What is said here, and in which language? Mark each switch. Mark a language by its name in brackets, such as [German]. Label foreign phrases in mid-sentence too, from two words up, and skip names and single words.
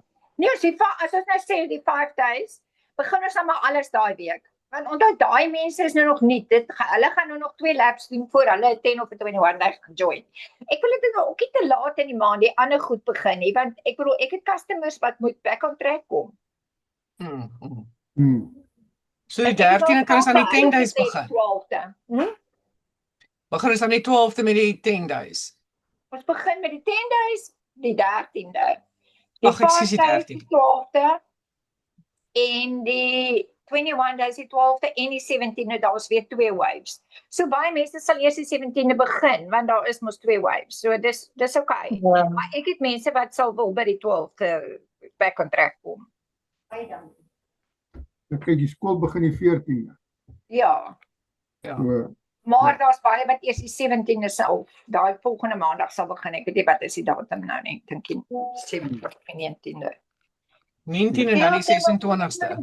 [Afrikaans] Nee, as ons nou sê die 5 days, begin ons dan maar alles daai week. Want onthou, daai mense is nou nog nie, hulle gaan nou nog 2 laps doen voor hulle 10 of 21 days gaan join. Ek wil dit nou ook nie te laat in die maand, die ander goed begin nie, want ek bedoel, ek het customers wat moet [English] back on track [Afrikaans] kom. So die 13de kan ons aan die 10 days begin. Begin Begin ons aan die 12de met die 10 days. Ons begin met die 10 days, die 13de. Ag, ekskuus, die 5 days, 13de. die 12de. En die 21 days, die 12de en die 17de, daar is weer 2 waves. So baie mense sal eers die 17de begin, want daar is mos 2 waves. So dis okay. Ja. Maar ek het mense wat sal wil by die 12de [English] back on track [Afrikaans] kom. Dan kyk, die skool begin die 14de. Ja, Ja. So, maar daar's baie wat eers die 17de sal, daai volgende maandag sal begin. Ek weet nie wat is die datum nou nie. Ek dink die 17de of 19de. 19 en dan die 26ste.